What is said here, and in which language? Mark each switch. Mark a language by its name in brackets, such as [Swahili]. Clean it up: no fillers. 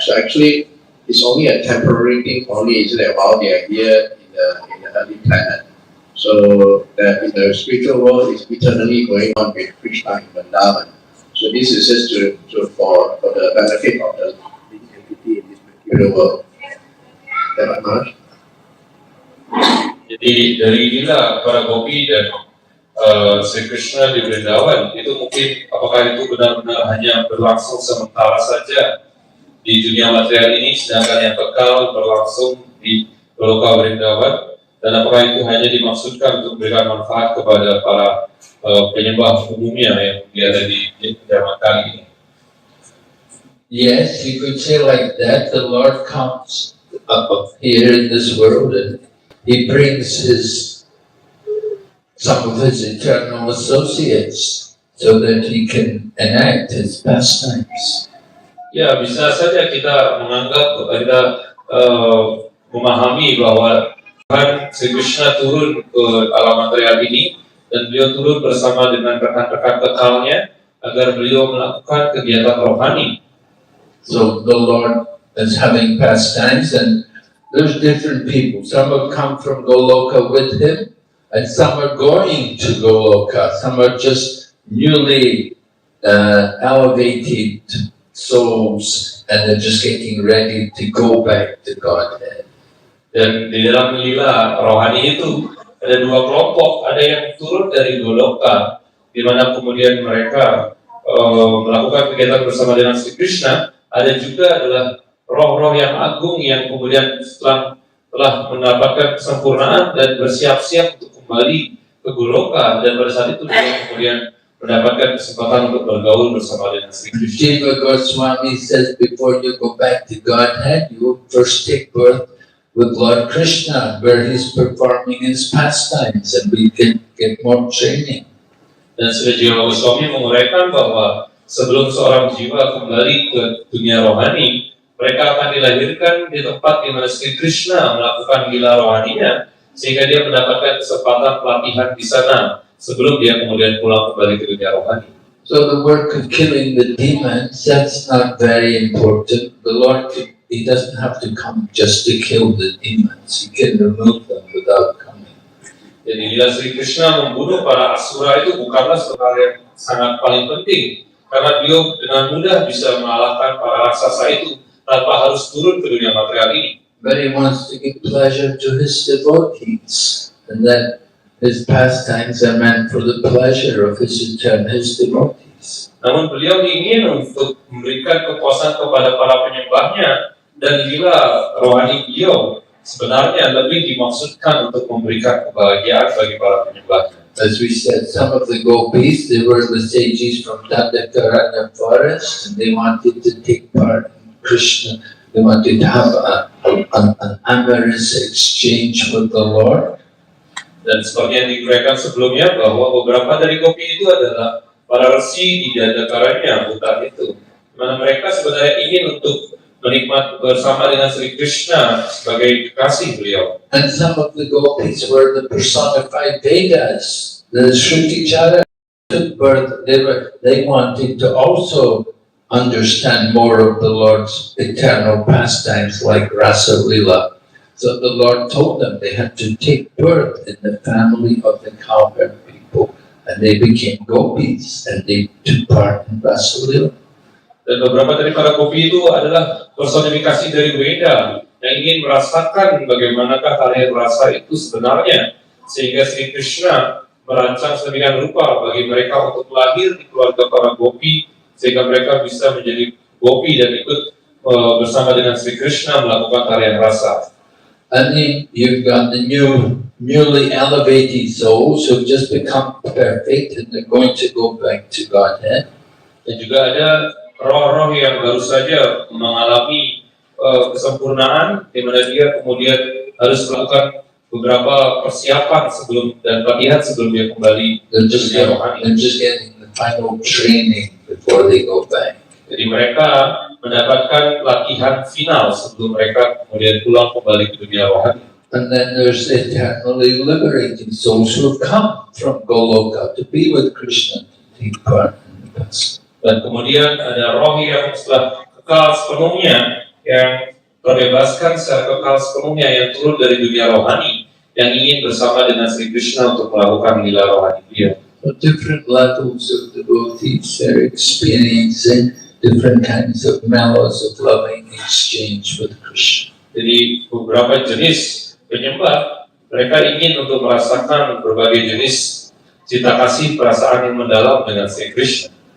[English] So actually, it's only a temporary thing. Only is it about the idea in the early planet. So that in the spiritual world is eternally going on with Krishna in Vrindavan. So this is just for the benefit of the entity in this material world. That much. [Indonesian] Jadi dari inilah para gopi dan Sri Krishna di Vrindavan itu mungkin apakah itu benar-benar hanya berlangsung sementara saja di dunia material ini, sedangkan yang kekal berlangsung di Goloka Vrindavan, dan apakah itu hanya dimaksudkan untuk memberikan manfaat kepada para penyembah umumnya yang ada di zaman kali ini? [English] Yes, you could say like that. The Lord comes up here in this world and He brings some of His eternal associates so that He can enact His pastimes. [Indonesian] Ya, bisa saja kita menganggap, kita memahami bahwa Tuhan Sri Krishna turun ke alam material ini dan beliau turun bersama dengan rekan-rekan kekalnya agar beliau melakukan kegiatan rohani. [English] So the Lord is having pastimes and there's different people. Some have come from Goloka with Him and some are going to Goloka, some are just newly elevated souls, and they're just getting ready to go back to Godhead. [Indonesian] Dan di dalam lila rohani itu ada dua kelompok, ada yang turun dari Goloka, di mana kemudian mereka melakukan kegiatan bersama dengan Sri Krishna. Ada juga adalah roh-roh yang agung yang kemudian telah mendapatkan kesempurnaan dan bersiap-siap untuk kembali ke Goloka, dan pada saat itu dia kemudian mendapatkan kesempatan untuk bergaul bersama dengan Sri Krishna. [English] Jiva Goswami says before you go back to Godhead, you will first take birth with Lord Krishna, where he's performing his pastimes, and we can get more training. [Indonesian] Dan Sri Jiva Goswami menguraikan bahwa sebelum seorang jiwa kembali ke dunia rohani, mereka akan dilahirkan di tempat di mana Sri Krishna melakukan lila rohaninya, sehingga dia mendapatkan kesempatan pelatihan di sana sebelum dia kemudian pulang kembali ke dunia rohani. [English] So the work of killing the demons, that's not very important. The Lord, he doesn't have to come just to kill the demons. He can remove them without coming. [Indonesian] Jadi lila Sri Krishna membunuh para asura itu bukanlah suatu hal yang sangat paling penting, karena beliau dengan mudah bisa mengalahkan para raksasa itu tanpa harus turun ke dunia material ini. [English] But he wants to give pleasure to his devotees, and that his pastimes are meant for the pleasure of his devotees. [Indonesian] Namun beliau ingin untuk memberikan kepuasan kepada para penyembahnya, dan lila rohani beliau sebenarnya lebih dimaksudkan untuk memberikan kebahagiaan bagi para penyembahnya. [English] As we said, some of the gopis, they were the sages from Dandakaranya forest, and they wanted to take part in Krishna. They wanted to have an amorous exchange with the Lord. [Indonesian] Dan seperti yang diuraikan sebelumnya, bahwa beberapa dari gopi itu adalah para resi di Dandakaranya hutan itu, di mana mereka sebenarnya ingin untuk menikmati bersama dengan Sri Krishna sebagai kekasih beliau. [English] And some of the gopis were the personified Vedas. The Shruti-chara took birth. They wanted to also understand more of the Lord's eternal pastimes like Rasa Lila. So the Lord told them they had to take birth in the family of the cowherd people, and they became gopis, and they took part in Rasa Lila. [Indonesian] Dan beberapa dari para gopi itu adalah personifikasi dari Veda yang ingin merasakan bagaimanakah tarian rasa itu sebenarnya, sehingga Sri Krishna merancang sedemikian rupa bagi mereka untuk lahir di keluarga para gopi, sehingga mereka bisa menjadi gopi dan ikut bersama dengan Sri Krishna melakukan tarian rasa. [English] And then you've got the newly elevated souls who've just become perfect, and they're going to go back to Godhead. [Indonesian] Dan juga ada roh-roh yang baru saja mengalami kesempurnaan, di mana dia kemudian harus melakukan beberapa persiapan sebelum dan latihan sebelum dia kembali ke dunia rohani. [English] They're just getting the final training before they go back. [Indonesian] Jadi mereka mendapatkan latihan final sebelum mereka kemudian pulang kembali ke dunia rohani. [English] And then there's eternally liberating souls who have come from Goloka to be with Krishna, to take part in the past. [Indonesian] Dan kemudian ada roh yang setelah kekal sepenuhnya, yang terbebaskan secara kekal sepenuhnya, yang turun dari dunia rohani, yang ingin bersama dengan Sri Krishna untuk melakukan lila rohani dia. [English] So different levels of devotees are experiencing different kinds of mellows of loving exchange with Krishna. [Indonesian] Jadi beberapa jenis penyembah, mereka ingin untuk merasakan berbagai jenis cita kasih perasaan yang mendalam dengan Sri Krishna.